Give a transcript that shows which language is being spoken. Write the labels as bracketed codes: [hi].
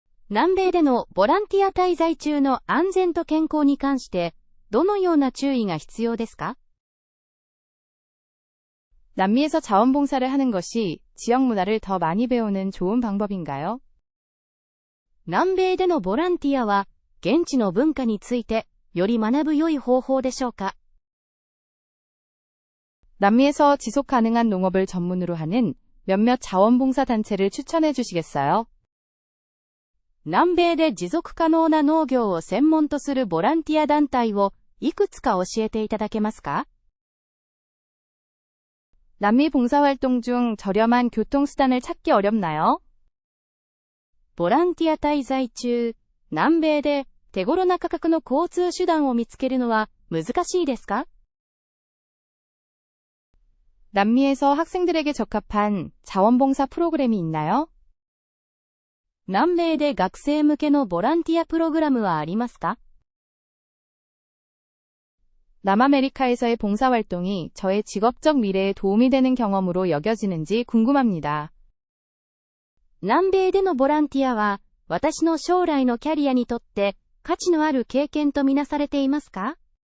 [ja] 南米でのボランティア滞在中の安全と健康に関してどのような注意が必要ですか？ [ko] 남미에서 자원봉사를 하는 것이 지역 문화를 더 많이 배우는 좋은 방법인가요? [ja] 南米でのボランティアは現地の文化についてより学ぶ良い方法でしょうか？ [ko] 남미에서 지속 가능한 농업을 전문으로 하는 몇몇 자원봉사 단체를 추천해 주시겠어요? [ja] 南米で持続可能な農業を専門とするボランティア団体をいくつか教えていただけますか？ [ko] 남미 봉사활동 중 저렴한 교통수단을 찾기 어렵나요? [ja] ボランティア滞在中、南米で手頃な価格の交通手段を見つけるのは難しいですか？ [ko] 남미에서 학생들에게 적합한 자원봉사 프로그램이 있나요? [ja] 南米で学生向けのボランティアプログラムはありますか？ [ko] 남아메리카에서의 봉사활동이 저의 직업적 미래에 도움이 되는 경험으로 여겨지는지 궁금합니다. [ja] 南米でのボランティアは私の将来のキャリアにとって価値のある経験とみなされていますか？